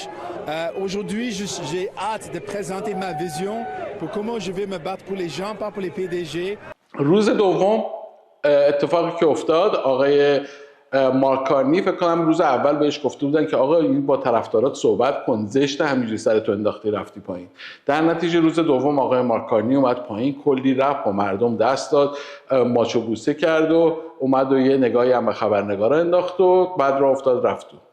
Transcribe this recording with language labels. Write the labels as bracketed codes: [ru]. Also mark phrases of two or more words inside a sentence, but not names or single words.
[fr] Aujourd'hui, j'ai hâte de présenter ma vision pour comment je vais me battre pour les gens, pas pour les PDG. [fa] روز دوم اتفاقی که افتاد، آقای مارکارنی فکر کنم روز اول بهش گفته بودن که آقا این با طرفدارات صحبت کن، زشت همینجوری سرتو انداختی رفتی پایین. در نتیجه روز دوم آقای مارکارنی اومد پایین، کلی رفت با مردم دست داد، ماچو بوسه کرد و اومد و یه نگاهی هم به خبرنگارا انداخت و بعد راه افتاد رفت.